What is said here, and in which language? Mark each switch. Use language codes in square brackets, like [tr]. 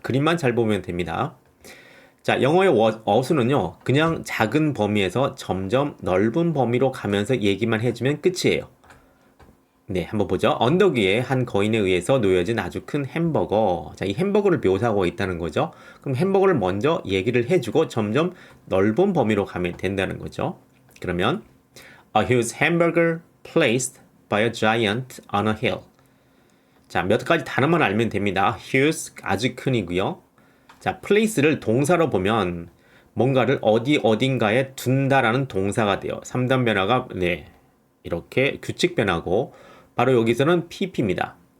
[ko] 그림만 잘 보면 됩니다. 자, 영어의 어순은요, 그냥 작은 범위에서 점점 넓은 범위로 가면서 얘기만 해주면 끝이에요. 네, 한번 보죠. 언덕 위에 한 거인에 의해서 놓여진 아주 큰 햄버거. 자, 이 햄버거를 묘사하고 있다는 거죠. 그럼 햄버거를 먼저 얘기를 해주고 점점 넓은 범위로 가면 된다는 거죠. 그러면 [en] A huge hamburger placed by a giant on a hill. [ko] 자, 몇 가지 단어만 알면 됩니다. huge, 아주 큰이고요. 자, place를 동사로 보면 뭔가를 어딘가에 둔다라는 동사가 돼요. 3단 변화가 네, 이렇게 규칙 변화고 바로 여기서는 pp입니다.